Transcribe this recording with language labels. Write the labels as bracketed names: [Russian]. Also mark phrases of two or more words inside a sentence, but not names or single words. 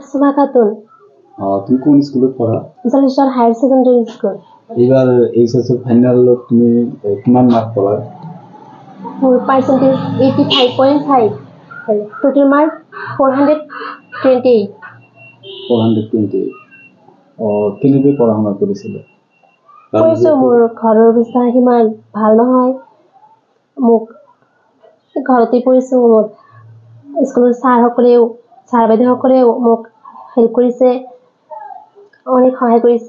[Assamese] সুমা খাতুন। তুমি কোন স্কুলে পড়া? জলেশ্বর হায়ার সেকেন্ডারি স্কুল। এবার এইচএসএল ফাইনাল তুমি কিমান মার্ক পালা? মোৰ পার্সেন্টেজ 85.5, টোটাল মার্ক 428। 428। কেনেকৈ পঢ়া শুনা কৰিছিলে? কৰিছোঁ, মোৰ ঘৰৰ অৱস্থা সিমান ভাল নহয়, মোক ঘৰতে পঢ়িছোঁ। মোৰ স্কুলৰ ছাৰ বাইদেউসকলেও মোক হেল্প কৰিছে, অনেক সহায় কৰিছে।